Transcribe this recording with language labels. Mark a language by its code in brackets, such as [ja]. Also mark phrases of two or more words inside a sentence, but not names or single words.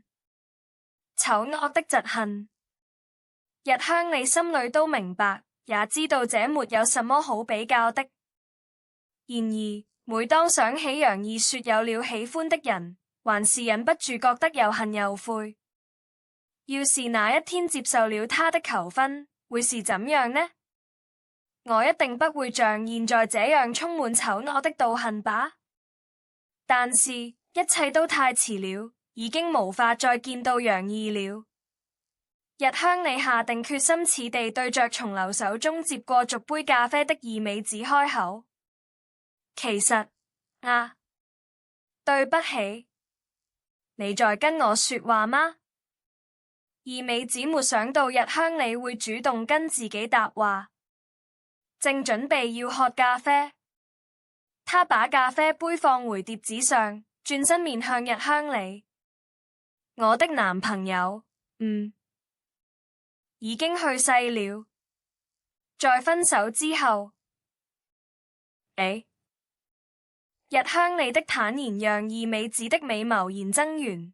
[zh] 醜惡的嫉恨，日香里心裏都明白，也知道這沒有什麼好比較的。然而，每當想起楊義說有了喜歡的人，還是忍不住覺得又恨又悔。要是那一天接受了他的求婚，會是怎樣呢？我一定不會像現在這樣充滿醜惡的妒恨吧。但是，一切都太遲了，已經無法再見到楊義了。日香里下定決心，此地對着從流手中接過續杯咖啡的二美子開口。其實，對不起，你在跟我說話嗎？二美子沒想到日香里會主動跟自己搭話，正準備要喝咖啡，他把咖啡杯放回碟子上，轉身面向日香里。我的男朋友，已經去世了。在分手之後，日香里的坦然讓二美子的美眸燃增圓。